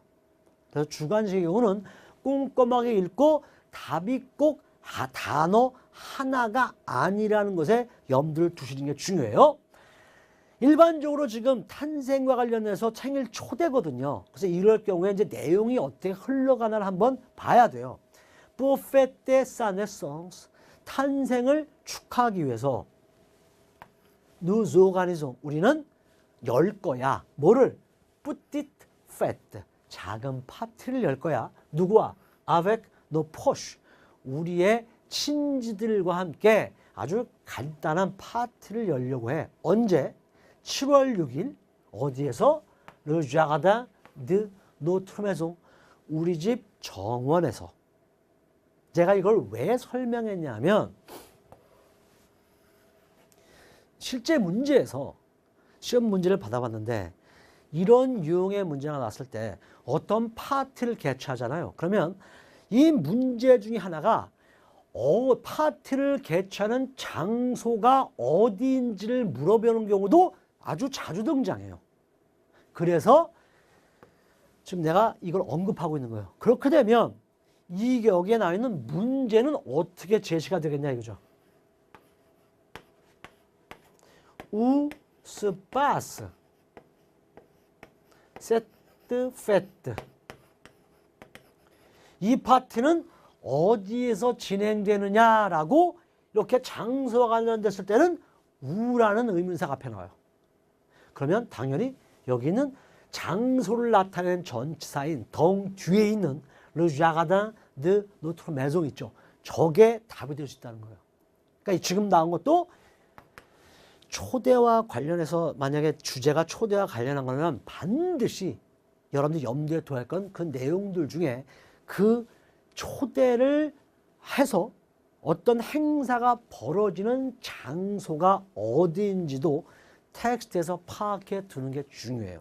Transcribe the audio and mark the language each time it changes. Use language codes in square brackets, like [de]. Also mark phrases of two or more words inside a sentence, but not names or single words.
[ko] 그래서 주관식의 경우는 꼼꼼하게 읽고 답이 꼭 단어 하나가 아니라는 것에 염두를 두시는 게 중요해요. 일반적으로 지금 탄생과 관련해서 생일 초대거든요. 그래서 이럴 경우에 이제 내용이 어떻게 흘러가나를 한번 봐야 돼요. [fr] Pour fêter sa naissance, [ko] 탄생을 축하하기 위해서 [fr] nous organisons, [ko] 우리는 열 거야. 뭐를? [fr] Petite fête, [ko] 작은 파티를 열 거야. 누구와? [fr] Avec nos proches, [ko] 우리의 친지들과 함께 아주 간단한 파티를 열려고 해. 언제? 7월 6일 어디에서? [fr] Le jardin de notre maison, [ko] 우리 집 정원에서. 제가 이걸 왜 설명했냐면 실제 문제에서 시험 문제를 받아봤는데 이런 유형의 문제가 나왔을 때 어떤 파티를 개최하잖아요. 그러면 이 문제 중에 하나가 파티를 개최하는 장소가 어디인지를 물어보는 경우도 아주 자주 등장해요. 그래서 지금 내가 이걸 언급하고 있는 거예요. 그렇게 되면 여기에 나와 있는 문제는 어떻게 제시가 되겠냐 이거죠. [fr] Où se passe cette fête? [ko] 이 파티는 어디에서 진행되느냐라고 이렇게 장소와 관련됐을 때는 우라는 의문사가 앞에 나와요. 그러면 당연히 여기는 장소를 나타내는 전치사인 덩 뒤에 있는 [fr] Le jardin de notre maison [ko] 있죠. 저게 답이 될 수 있다는 거예요. 그러니까 지금 나온 것도 초대와 관련해서 만약에 주제가 초대와 관련한 거면 반드시 여러분들이 염두에 둬야 할 건 그 내용들 중에 그 초대를 해서 어떤 행사가 벌어지는 장소가 어디인지도 텍스트에서 파악해 두는 게 중요해요.